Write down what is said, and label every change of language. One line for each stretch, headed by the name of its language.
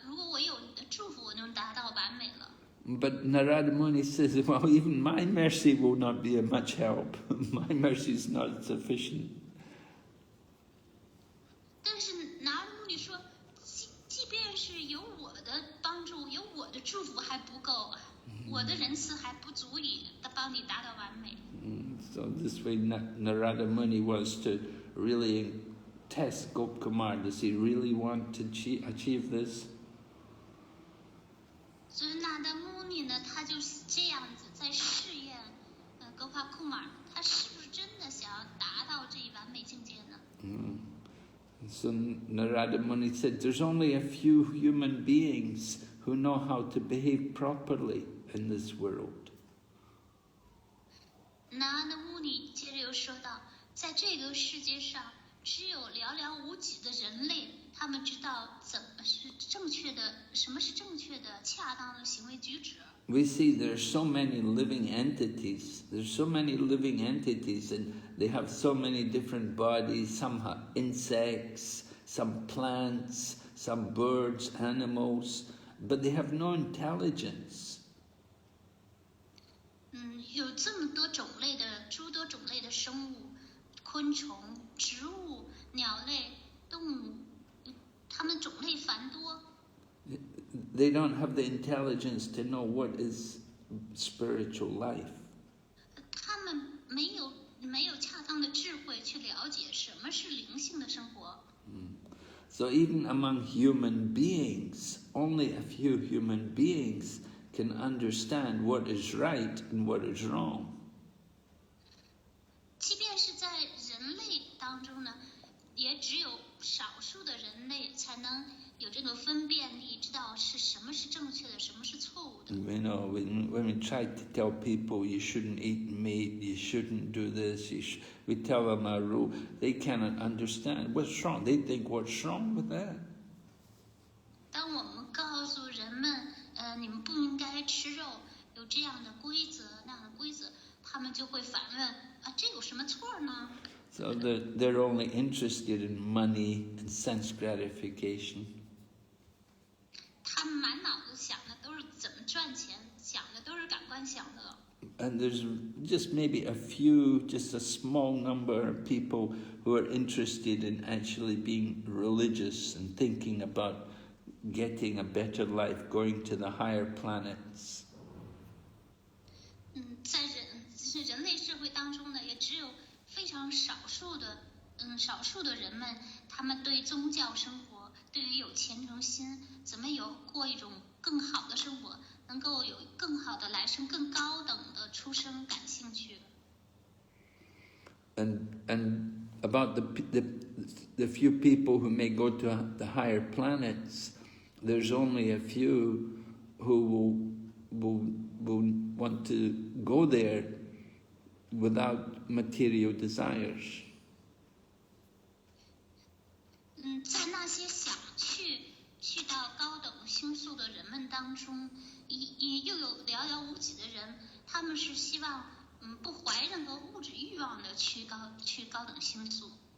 Chinese: 如果我有你的祝福，我就达到完美了。
English: But Narada Muni says, well, even my mercy will not be of much help. My mercy is not sufficient.
Chinese: 但是Narada Muni 说，即便是有我的帮助，有我的祝福还不够，我的仁慈还不足以帮你达到完美。
English: So this way Narada Muni wants to really test Gopakumar. Does he really want to achieve this?
Chinese: 所以Narada Muni呢，他就是这样子在试验Gopakumar， 他是不是真的想要达到这一完美境界呢？
English: So Narada Muni said, there's only a few human beings who know how to behave properly in this world.
Chinese: Narada Muni 接着又说道，在这个世界上，只有寥寥无几的人类，他们知道怎么是正确的，什么是正确的、恰当的行为举止。
English: We see there are so many living entities. There's so many living entities, and they have so many different bodies. Some have insects, some plants, some birds, animals, but they have no intelligence.
Chinese: 有这么多种类的、诸多种类的生物，昆虫、植物、鸟类、动物，它们种类繁多。
English: They don't have the intelligence to know what is spiritual life.
Chinese: 他们没有恰当的智慧去了解什么是灵性的生活。
English: So even among human beings, only a few human beings can understand what is right and what is wrong.
Chinese: 即便是在当中呢，也只有少数的人类才能有这个分辨力，知道是什么是正确的，什么是错误的。
English: You know, when we try to tell people you shouldn't eat meat, you shouldn't do this, we tell them a rule, they cannot understand what's wrong. They think, what's wrong with that?
Chinese: 当我们告诉人们，你们不应该吃肉，有这样的规则那样的规则，他们就会反问啊，这有什么错呢？
English: So they're only interested in money and sense gratification.
Chinese: 他们满脑子想的都是怎么赚钱，想的都是感官享乐。
English: And there's just maybe a few, just a small number of people who are interested in actually being religious and thinking about getting a better life, going to the higher planets.
Chinese: 在人类社会当中呢，也只有非常少数的人们，他们对宗教生活，对于有虔诚心，怎么有过一种更好的生活，能够有更好的来生、更高等的出生感兴趣。
English: And about the few people who may go to the higher planets, there's only a few who will want to go there without material desires.
Chinese: 在那些想去到高等星宿的人们当中，又有寥寥无几的人，他们是希望不怀任何物质欲望的去高等星宿。